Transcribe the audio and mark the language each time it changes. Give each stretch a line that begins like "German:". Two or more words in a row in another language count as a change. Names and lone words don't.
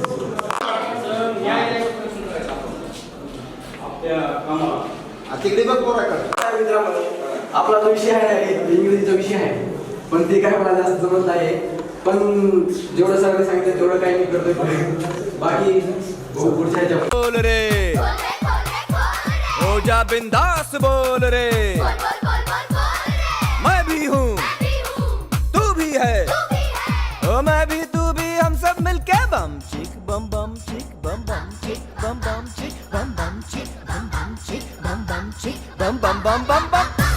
English: good good.
Marathi: त्या कामाला. तिकडे बघ पोराकडे. आपला जो विषय आहे इंग्रजीचा विषय आहे, पण ते काय मला जास्त जमत नाही. पण जेवढं सगळं सांगितलं तेवढं काही मी करतोय. बाकी पुढच्या ह्याच्या
Hindi: बोल रे हो जा बिंदास बोल रे मैं भी हूँ तू भी है ओ मैं भी तू भी हम सब मिलके बम चिक बम बम चिक बम बम चिक बम बम चिक बम बम चिक बम बम चिक बम बम चिक बम बम बम बम बम.